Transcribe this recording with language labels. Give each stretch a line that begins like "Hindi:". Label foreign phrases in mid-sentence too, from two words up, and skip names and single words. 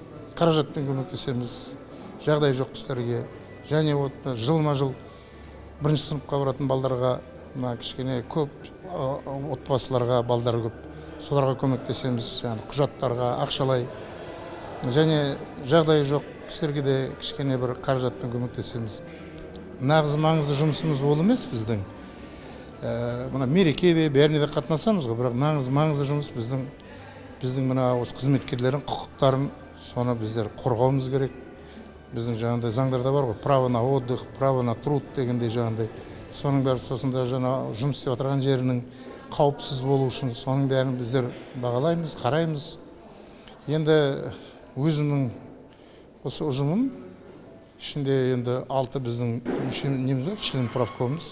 Kazakh: Қаражатпен көмектесеміз. Жағдай жоқ кісілерге, және жылма-жыл бірінші сыныпқа баратын балдарға, кішкене көп отбасыларға балдар көп, соларға көмектесеміз, құжаттарға, ақшалай, және жағдай жоқ кісілерге де кішкене бір қаражатпен көмектесеміз. Нағыз маңызды жұмысымыз ол емес біздің. Мына мерекеде бәріне де қатынасамыз ғой, бірақ нағыз маңызды жұмыс біздің мына осы қызметкерлердің құқықтарын соны біздер қорғауымыз керек. Біздің жаңағыдай заңдарда бар ғой,
Russian: право на отдых, право на труд
Kazakh: дегендей жаңағыдай. Соның бәрі сосында жаңа жұмыс істеп отырған жерінің қауіпсіз болу үшін соның бәрін біздер бағалаймыз, қараймыз. Енді өзімнің осы ұжымым ішінде енді 6 біздің член правкомымыз.